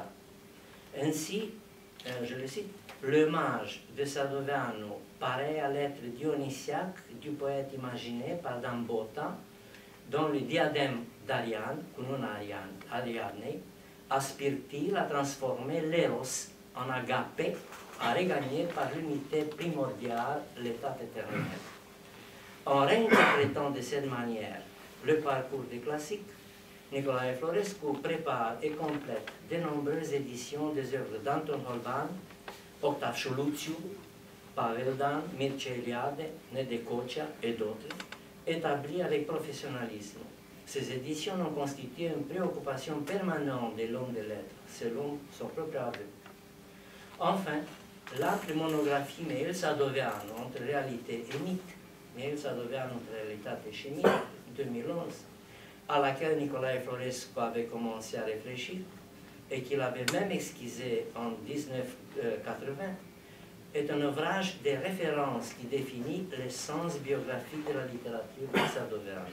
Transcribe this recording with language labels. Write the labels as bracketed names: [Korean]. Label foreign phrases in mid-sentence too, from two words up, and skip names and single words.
[French] Ainsi, je le cite, l'hommage de Sadoveanu paraît à l'être dionysiaque du poète imaginé par Dan Bota, dont le diadème d'Ariane, Cununa Ariadnei, aspire-t-il à transformer l'éros en agapé, à regagner par l'unité primordiale l'état éternel. En réinterprétant de cette manière le parcours des classiques, Nicolae Florescu prépare et complète de nombreuses éditions des œuvres d'Anton Holban, Octav Șoluțiu, Pavel Dan, Mircea Eliade, Nede Cocea et d'autres, établies avec professionnalisme. Ces éditions ont constitué une préoccupation permanente de l'homme de lettres, selon son propre aveu. Enfin, l'autre monographie Mihail Sadoveanu entre réalité et mythe, Mihail Sadoveanu entre réalité et mythe, 2011, à laquelle Nicolae Florescu avait commencé à réfléchir et qu'il avait même esquissé en 1980, est un ouvrage de référence qui définit l'essence biographique de la littérature de Sadoveanu.